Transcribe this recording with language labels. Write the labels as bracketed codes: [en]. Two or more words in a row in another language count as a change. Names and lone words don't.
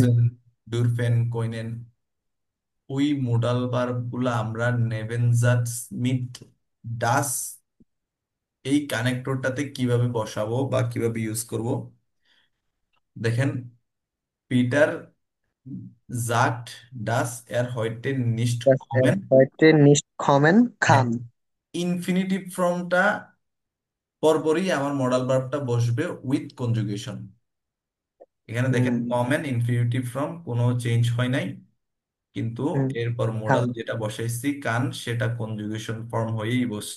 [de] müssen, dürfen, können, [bn] ওই [en] modal verb [bn] গুলা আমরা [de] Nebensatz mit dass [bn] এই কানেক্টরটাতে কিভাবে বসাবো বা কিভাবে ইউজ করব দেখেন। [de] Peter sagt dass er heute nicht das er কমেন। heute nicht kommen [bn] হ্যাঁ, [de] kann। [bn] ইনফিনিটিভ ফর্মটা পরপরই আমার মডাল ভার্বটা বসবে [en] with conjugation. [bn] এখানে দেখেন হুম, কমন [en] infinitive form [bn] কোনো চেঞ্জ হয় নাই, কিন্তু হুম, এরপর [de] kann। [bn] মোডাল যেটা বসাইছি কান, সেটা কনজুগেশন ফর্ম হয়েই বসছে।